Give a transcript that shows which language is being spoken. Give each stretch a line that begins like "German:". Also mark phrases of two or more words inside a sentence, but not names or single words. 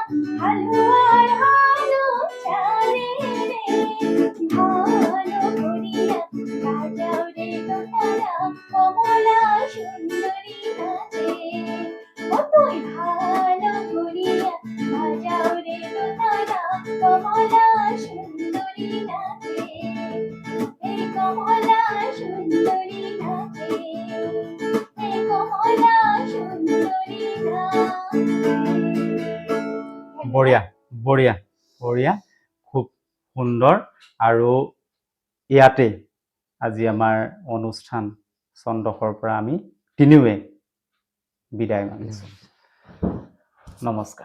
Bangla: হালুয়ার হালু চারে রে ভালো করিয়া বাজাও রে তোতারা কমলা সুন্দরী নাচে ও তুই ভালো করিয়া বাজাও রে তোতারা কমলা সুন্দরী নাচে এই কমলা সুন্দরী নাচে এই কমলা সুন্দরী নাচে
Assamese: বঢ়িয়া বঢ়িয়া বঢ়িয়া খুব সুন্দৰ আৰু ইয়াতে আজি আমাৰ অনুষ্ঠান চন্দখৰ পৰা আমি তিনিওৱে বিদায় মাগিছোঁ নমস্কাৰ